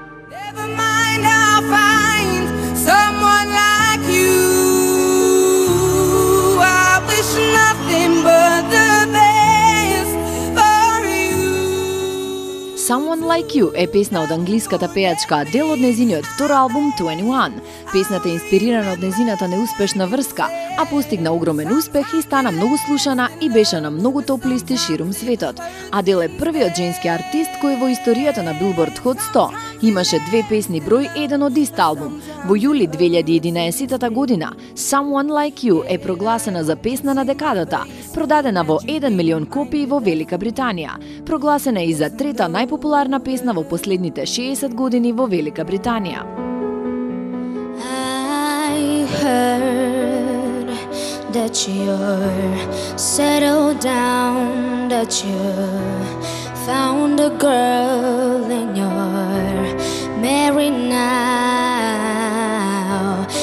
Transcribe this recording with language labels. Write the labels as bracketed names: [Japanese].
[English] Never mind, I'll find someone like you. I wish nothing but the best for you. [Macedonian] Someone Like You е песна од англиската пејачка Адел од незиниот втор албум 21. Песната е инспирирана од незината неуспешна врска, а постигна огромен успех и стана многу слушана и беше на многу топ листи ширум светот. Адел е првиот женски артист кој во историјата на Billboard Hot 100 имаше две песни број 1 од ист албум. Во јули 2011 година Someone Like You е прогласена за песна на декадата, продадена во 1 милион копии во Велика Британија. Прогласена е и за трета најпопуларна песна во последните 60 години во Велика Британија. [English] I heard that you're settled down, that you found a girl and you're married now.